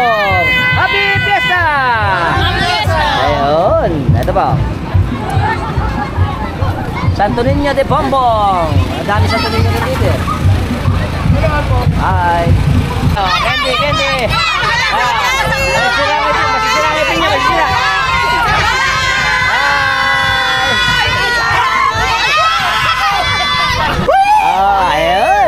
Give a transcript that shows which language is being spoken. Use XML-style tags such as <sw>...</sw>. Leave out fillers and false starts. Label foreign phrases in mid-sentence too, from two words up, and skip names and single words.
<en>Happy Fiesta! Happy Fiesta!</en> <tl>Ayun, ito ba? Santo Niño de Bombong. Dami Santo Niño na dito eh. Hi. Oh, Candy, Candy. Masisira ngipin niya, masisira. Ayun.</tl>